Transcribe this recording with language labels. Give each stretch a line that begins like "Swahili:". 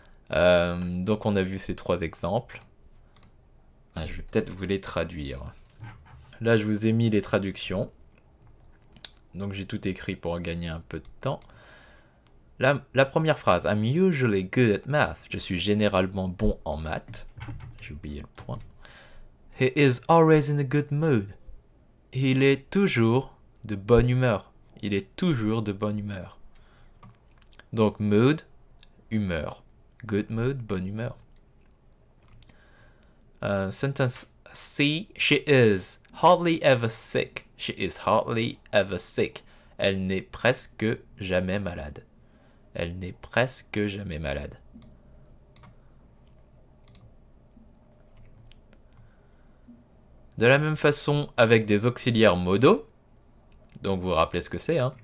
French: Donc on a vu ces trois exemples. Je vais peut-être vous les traduire. Là je vous ai mis les traductions. Donc j'ai tout écrit pour gagner un peu de temps. La première phrase,
English: I'm usually good at math.
French: Je suis généralement bon en maths. J'ai oublié le point.
English: He is always in a good mood.
French: Il est toujours de bonne humeur. Il est toujours de bonne humeur. Donc mood, humeur. Good mood, bonne humeur.
English: Sentence C, she is hardly ever sick. She is hardly ever sick.
French: Elle n'est presque jamais malade. Elle n'est presque jamais malade. De la même façon avec des auxiliaires modaux. Donc vous vous rappelez ce que c'est, hein?